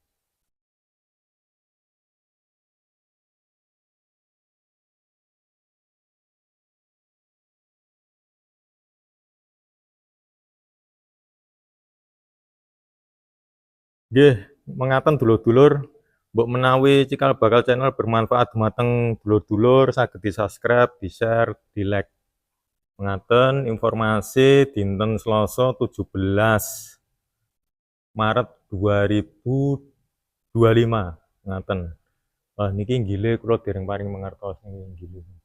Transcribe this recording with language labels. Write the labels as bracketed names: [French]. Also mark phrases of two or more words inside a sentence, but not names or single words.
[Javanese] Nggih, mengaten dulur-dulur, mbok menawi cikal bakal channel bermanfaat dumateng dulur-dulur saged di-subscribe, di-share, di-like. Mengaten informasi dinten Selasa 17 Maret 2025. Ngaten. Niki nggile kula dereng paring mangertos niki nggile.